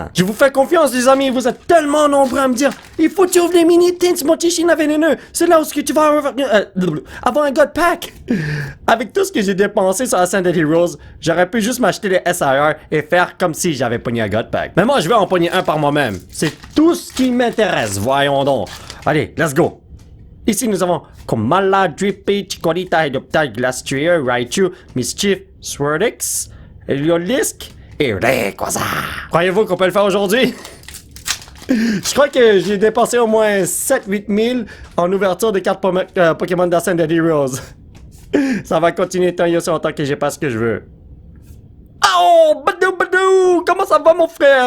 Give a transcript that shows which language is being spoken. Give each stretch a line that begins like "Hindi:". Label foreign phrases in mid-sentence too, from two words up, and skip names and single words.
French: Je vous fais confiance, les amis. Vous êtes tellement nombreux à me dire il faut que tu ouvres les mini-tins, mon petit chien vénéneux. C'est là où tu vas avoir un
English: God Pack.
French: Avec tout ce que j'ai dépensé sur Ascended Heroes, j'aurais pu juste m'acheter les SIR et faire comme si j'avais pogné un
English: God Pack.
French: Mais moi, je vais en pogner un par moi-même. C'est tout ce qui m'intéresse. Voyons donc. Allez,
English: let's go.
French: Ici, nous avons Komala, Drippy, Chikorita, Hydroptile, Glastrier, Raichu, Mischief, Swordix, Heliolisk et Rayquaza. Croyez-vous qu'on peut le faire aujourd'hui? Je crois que j'ai dépensé au moins 7-8 000 en ouverture de cartes Pokémon d'Ascended Heroes. Ça va continuer tant et aussi longtemps que j'ai pas ce que je veux. Oh, badou! Comment ça va, mon frère?